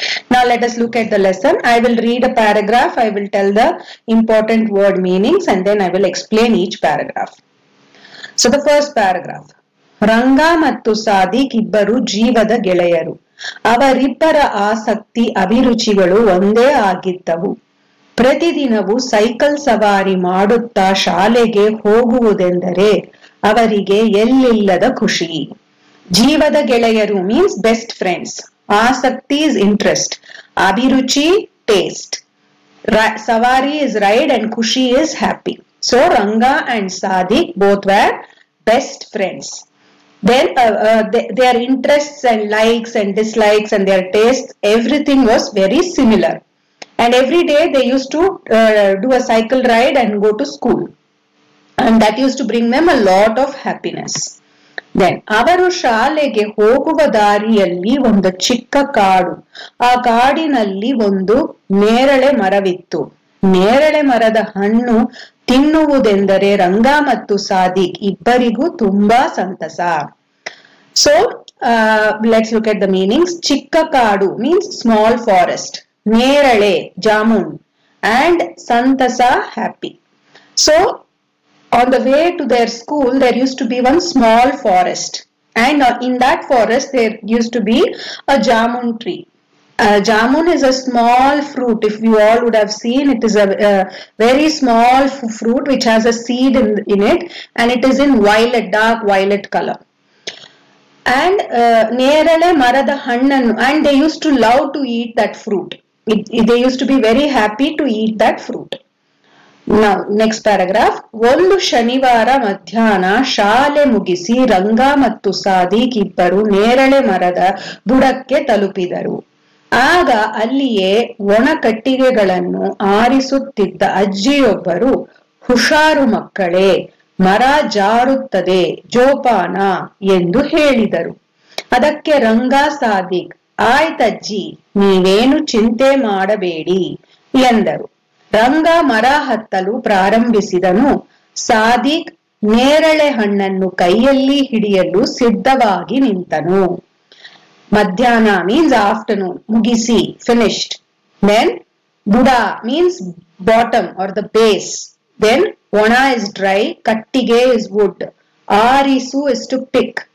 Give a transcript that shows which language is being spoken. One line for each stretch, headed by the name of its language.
English: Now let us look at the lesson. I will read a paragraph, I will tell the important word meanings and then I will explain each paragraph. So the first paragraph.
Kannada: Ranga mattu Sadik ibbaru ಜೀವದ ಗೆಳೆಯರು. ಅವರಿಬ್ಬರ ಆಸಕ್ತಿ ಅಭಿರುಚಿಗಳು ಒಂದೇ ಆಗಿದ್ದವು. ಪ್ರತಿದಿನವೂ cycle ಸವಾರಿ ಮಾಡುತ್ತಾ ಶಾಲೆಗೆ ಹೋಗುವುದೆಂದರೆ ಅವರಿಗೆ ಎಲ್ಲಿಲ್ಲದ ಖುಷಿ.
English: ಜೀವದ ಗೆಳೆಯರು means best friends. ಆಸಕ್ತಿ is interest. ಅಭಿರುಚಿ taste. Savari is ride and Khushi is happy. So Ranga and Sadik both were best friends. Then their interests and likes and dislikes and their tastes, everything was very similar. And every day they used to do a cycle ride and go to school. And that used to bring them a lot of happiness.
Kannada: Then, ಅವರು ಶಾಲೆಗೆ ಹೋಗುವ ದಾರಿಯಲ್ಲಿ ಒಂದು ಚಿಕ್ಕ ಕಾಡು. ಆ ಕಾಡಿನಲ್ಲಿ ಒಂದು ನೇರಳೆ ಮರವಿತ್ತು. ನೇರಳೆ ಮರದ ಹಣ್ಣು ತಿನ್ನುವುದೆಂದರೆ ರಂಗ ಮತ್ತು ಸಾದಿಕ್ ಇಬ್ಬರಿಗೂ ತುಂಬಾ ಸಂತಸ.
English: So let's look at the meanings. Chikka kaadu means small forest, nerale jamun, and santasa happy. So on the way to their school there used to be one small forest, and in that forest there used to be a jamun tree. Jamun is a small fruit. If you all would have seen, it is a very small fruit which has a seed in it, and it is in violet, dark violet color. And
Kannada: nerale marada hannannu,
English: and they used to love to eat that fruit. They used to be very happy to eat that fruit. Now next paragraph.
Kannada: ಒಂದು ಶನಿವಾರ ಮಧ್ಯಾಹ್ನ ಶಾಲೆ ಮುಗಿಸಿ ರಂಗ ಮತ್ತು ಸಾದಿಕ್ ಇಬ್ಬರು ನೇರಳೆ ಮರದ ಬುಡಕ್ಕೆ ತಲುಪಿದರು. ಆಗ ಅಲ್ಲಿಯೇ ಒಣ ಕಟ್ಟಿಗೆಗಳನ್ನು ಆರಿಸುತ್ತಿದ್ದ ಅಜ್ಜಿಯೊಬ್ಬರು, ಹುಷಾರು ಮಕ್ಕಳೇ, ಮರ ಜಾರುತ್ತದೆ, ಜೋಪಾನ ಎಂದು ಹೇಳಿದರು. ಅದಕ್ಕೆ ರಂಗ ಸಾದಿಕ್, ಆಯ್ತಜ್ಜಿ, ನೀವೇನು ಚಿಂತೆ ಮಾಡಬೇಡಿ ಎಂದರು. ರಂಗ ಮರ ಹತ್ತಲು ಪ್ರಾರಂಭಿಸಿದನು. ಸಾದಿಕ್ ನೇರಳೆ ಹಣ್ಣನ್ನು ಕೈಯಲ್ಲಿ ಹಿಡಿಯಲು ಸಿದ್ಧವಾಗಿ ನಿಂತನು.
English: ಮಧ್ಯಾಹ್ನ means afternoon, mugisi, finished. Then buda means bottom or the base. Then ona is dry, kattige is wood, arisu is to pick.